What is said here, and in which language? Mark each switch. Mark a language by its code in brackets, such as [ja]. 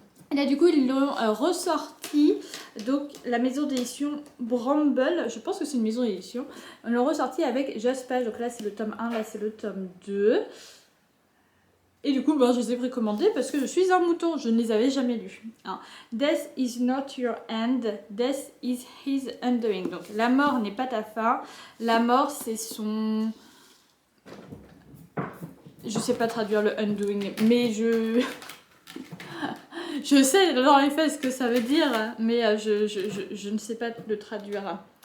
[fr] Et là, du coup, ils l'ont ressorti. Donc, la maison d'édition Bramble, je pense que c'est une maison d'édition, ils l'ont ressorti avec Just Page. Donc là, c'est le tome 1, là, c'est le tome 2. Et du coup, je les ai précommandés parce que je suis un mouton, je ne les avais jamais lus. Hein. [en] Death is not your end, death is his undoing. [fr] Donc, la mort n'est pas ta fin, la mort, c'est son... Je sais pas traduire le undoing, mais je sais dans les faits ce que ça veut dire, mais je ne sais pas le traduire.